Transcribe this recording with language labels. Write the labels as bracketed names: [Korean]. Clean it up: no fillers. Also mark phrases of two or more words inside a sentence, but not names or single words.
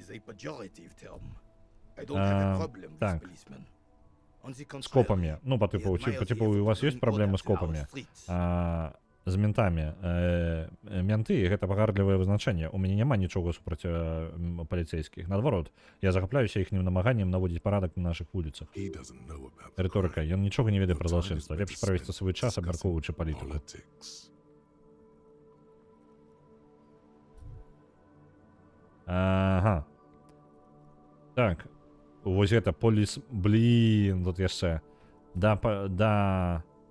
[Belarusian] Так. З копамі. Ну, [Russian] по типу, [Belarusian] у вас ёсць праблемы з копамі? З ментамі. Менты — гэта пагарлівае вызначэнне. У мяне няма нічога супраць паліцейскіх. Наадварот, я захапляюся іхнім намаганнем наводзіць парадак на нашых вуліцах. [English] He doesn't know about [Belarusian] Рыторыка. Ён нічога не ведае пра злачынства. Лепш правесці свой час, абмяркоўваючы палітыку. [English] politics. [Belarusian] Ага. Так. Вось гэта поліс... Блін, тут яшчэ. Да...